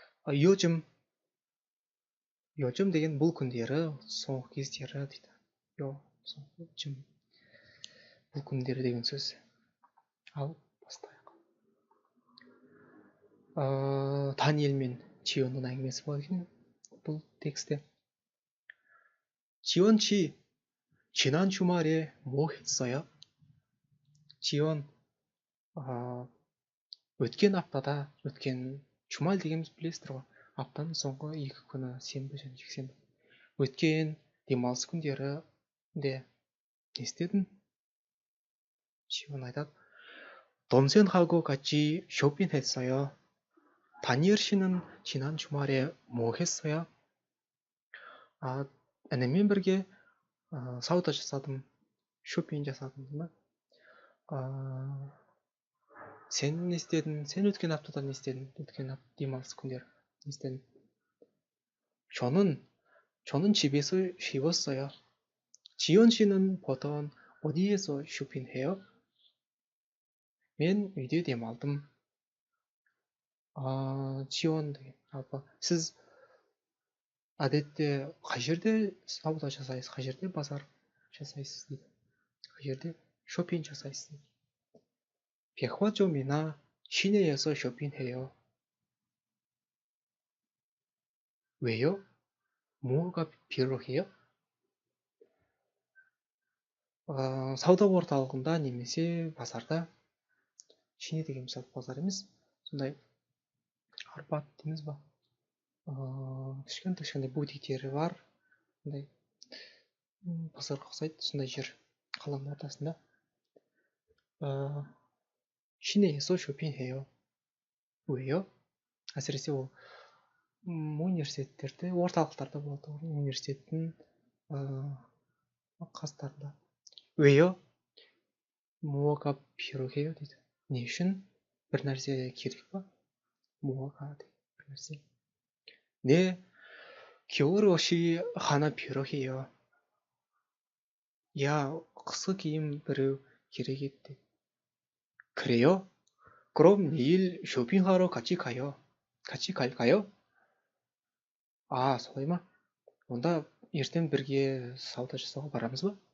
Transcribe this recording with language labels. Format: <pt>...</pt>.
<kk>요즘 деген бұл күндері, соңғы кездері дейді. 요즘 бұл күндері деген сөз. Ал бастайық. 다니엘 мен 지원ның әңгімесі бар екен бұл текстте.</kk> <ko>지원 씨, 지난 주말에 뭐 했어요?</ko> <kk>지원, өткен аптада, өткен 주말 дегеніміз білесіздер ғой. Аптаның соңғы 2 күні, сенбі және жексенбі. өткен демалыс күндері де не істедің? 지원 айтады.</kk> <ko>동생하고 같이 쇼핑했어요. 다니엘 씨는 지난 주말에 뭐 했어요?</ko> <kk>ініммен бірге сауда жасадым, 쇼핑 жасадым деймін. Сен не істедің? Сен өткен аптада не істедің? өткен демалыс күндері не істедің?</kk> <ko>저는 집에서 쉬었어요. 지연 씨는 보통 어디에서 쇼핑해요?</ko> <kk>мен үйде демалдым. 지연 деген сіз әдетте қай жерде сауда жасайсыз, қай жерде базар жасайсыз дейді. қай жерде 쇼핑 жасайсыз дейді.</kk> <ko>백화점이나 시내에서 쇼핑해요. 왜요? 뭐가 필요해요?</ko> <kk>сауда орталығында немесе базарда. 시내 деген мысалы базар емес, сондай арбат дейміз ба? кішкентай бутиктері бар, сондай базарға ұқсайды, сондай жер қаланың ортасында.</kk> <ko>시내에서 쇼핑해요. 왜요?</ko> <kk>әсіресе ол университеттерде, орталықтарда болады, университеттің қастарында.</kk> <ko>왜요? 뭐가 필요해요</ko> <kk>дейді. Не үшін? бір нәрсе керек па? 뭐가 дейді, бір нәрсе.</kk> <ko>네, 겨울 옷이 하나 필요해요.</ko> <kk>야, қысқы киім біреу керек еді.</kk> <ko>그래요? 그럼 내일 쇼핑하러 같이 가요. 같이 갈까요?</ko> <kk>солай ма? онда ертең бірге сауда жасауға барамыз ба?</kk>